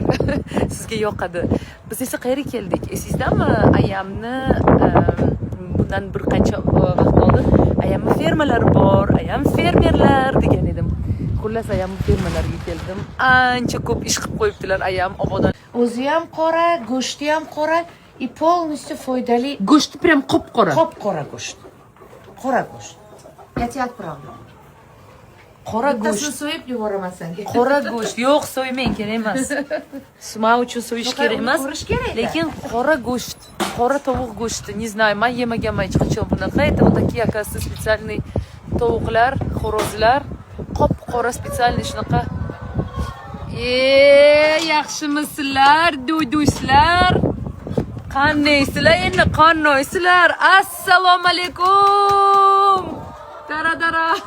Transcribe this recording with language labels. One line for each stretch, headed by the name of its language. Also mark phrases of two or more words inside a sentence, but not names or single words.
Uzbek: Sizga yoqadi. Biz esa qayerga keldik? Esizdami? Ayamni bundan bir qancha vaqt oldin ayamni fermalari bor, ayam fermerlar degan edim. Xullas ayam fermalarga keldim. Ancha ko'p ish qilib qo'yibdilar ayam obodon. O'zi ham qora, go'shti ham qora,
Russian: и полностью foydali.
Uzbek: Go'shti prям qop-qora. Qop-qora go'sht. Qora go'sht.
Russian: Я тебе отправлю.
Uzbek: Qora go'sht. Tasini so'yib yuboraman senga. Qora go'sht. Yo'q, so'ymang, kerak emas. Sima uchun so'yish kerak emas. Lekin qora go'sht, qora tovuq go'shti,
Russian: не знаю,
Uzbek: men yemaganman hech qachon bunaqa.
Russian: Это вот такие, оказывается, специальный
Uzbek: tovuqlar, xo'rozlar, qop-qora
Russian: специальный shunaqa.
Uzbek: Yaxshimisizlar, do'yduslar? Qandaysizlar? Endi qandaysizlar? Assalomu alaykum. Dara.